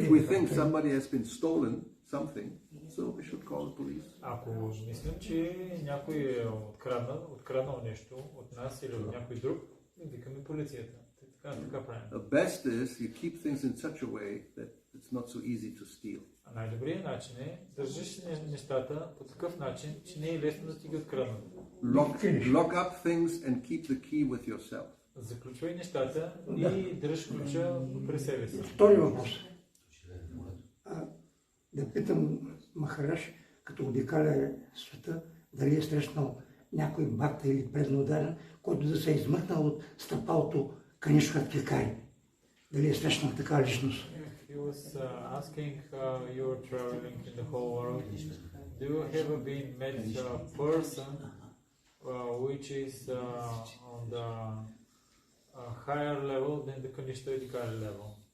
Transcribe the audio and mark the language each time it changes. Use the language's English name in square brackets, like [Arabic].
[English] If we think somebody has been stolen something, so we should call the police. [Bulgarian] Ако мислим, че някой е откраднал нещо от нас или от някой друг, викаме полицията. Така правим. [English] The best is you keep things in such a way that it's not so easy to steal. [Bulgarian] Най-добрият начин е държиш нещата по такъв начин, че не е лесно да ти ги откраднат. [English] Lock up things and keep the key with yourself. [Bulgarian] Заключвай нещата и дръж ключа при себе си. Втори въпрос. Да питам Махараш, като обикаля света, дали е срещнал някой бхакта или преднодаден, който да се е измъкнал от стъпалото Канишка Кикари. Дали е срещнал така личност? [English] He was asking, you are traveling in the whole world. Do you ever been met a person which is on the higher level than the Kanishta Adhikari level?